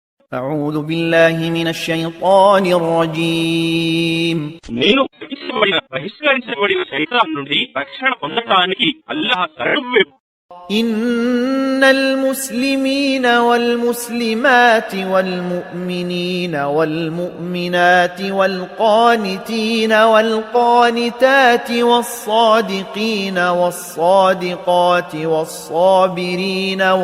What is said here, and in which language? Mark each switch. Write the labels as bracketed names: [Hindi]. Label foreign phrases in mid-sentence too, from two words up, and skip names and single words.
[Arabic] أعوذ بالله من الشيطان الرجيم [Telugu] నేను బహిష్కరించబడిన శైతాన్ నుండి రక్షణ పొందటానికి అల్లాహ్ శరణు. [Arabic] إن المسلمين والمسلمات والمؤمنين والمؤمنات والقانتين والقانتات والصادقين والصادقات والصابرين